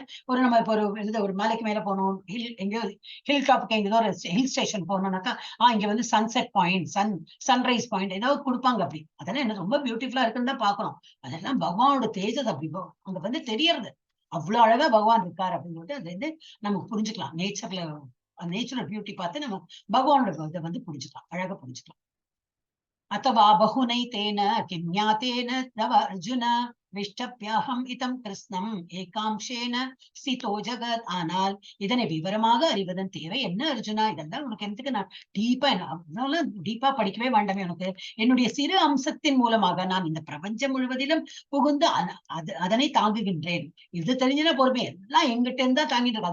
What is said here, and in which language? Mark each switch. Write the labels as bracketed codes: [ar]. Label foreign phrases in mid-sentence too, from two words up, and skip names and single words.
[ta] ஒரு நம்ம இப்போ ஒரு மலைக்கு மேல போனோம், எங்கேயோ [en] hill topக்கு [ta] எங்கேயோ ஒரு [en] hill station [ta] போனோம்னாக்கா இங்க வந்து [en] sunset point, sunrise point [ta] ஏதாவது கொடுப்பாங்க. அப்படி அதெல்லாம் என்ன ரொம்ப பியூட்டிஃபுல்லா இருக்குன்னு தான் பாக்குறோம். அதெல்லாம் பகவானோட தேஜஸ் அப்படி அங்க வந்து தெரியறது. அவ்வளவு அழகா பகவான் இருக்காரு அப்படின்னு சொல்லிட்டு அது வந்து நமக்கு புரிஞ்சுக்கலாம். [en] natural beauty [ta] பார்த்து நம்ம பகவானோட இதை வந்து புரிஞ்சுக்கலாம், அழகா புரிஞ்சுக்கலாம். [sa] अथवा बहुनैतेन किं ज्ञातेन तव अर्जुन विष्टप्याहम् इदं कृष्णम् एकांशेन स्थितो जगत्. [ta] ஆனால் இதனை விவரமாக அறிவதன் தேவை என்ன அர்ஜுனா? இதெல்லாம் உனக்கு எதுக்கு? நான் டீப்பா படிக்கவே வேண்டாமே உனக்கு. என்னுடைய சிறு அம்சத்தின் மூலமாக நான் இந்த பிரபஞ்சம் முழுவதிலும் புகுந்து அதனை தாங்குகின்றேன். இது தெரிஞ்சுனா பொறுமை எல்லாம் எங்கிட்ட இருந்தா தாங்கிட்டு இருக்கு.